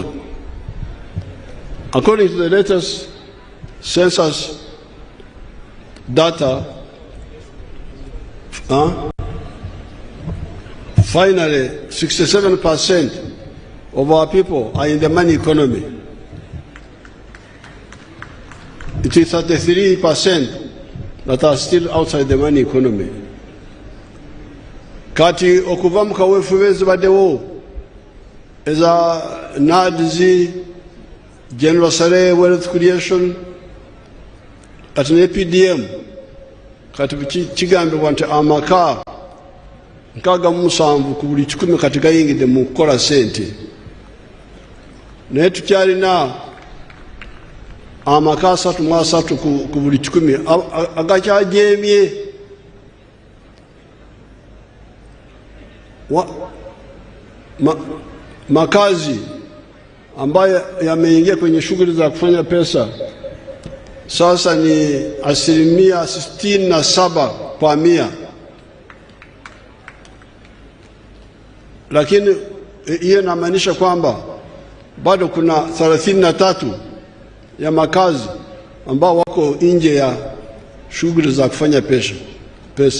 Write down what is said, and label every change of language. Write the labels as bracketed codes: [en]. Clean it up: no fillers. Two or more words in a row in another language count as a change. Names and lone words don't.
[en] According to the latest census data, finally 67% of our people are in the money economy. It is 33% that are still outside the money economy. [lg] Kati okuva mu kaweefube ezibaddewo eza NADS, General Sare Wealth Creation, kati ne PDM, kati kigambibwa nti amaka 67 ku buli 100 kati gayingidde mu kukola ssente. Naye tukyalina amaka 33 ku buli 100 agakyajeemye. [sw] Makazi ambayo yameingia kwenye shughuli za kufanya pesa sasa ni 67%, lakini hiyo inamaanisha kwamba bado kuna 33 ya makazi ambao wako nje ya shughuli za kufanya pesa.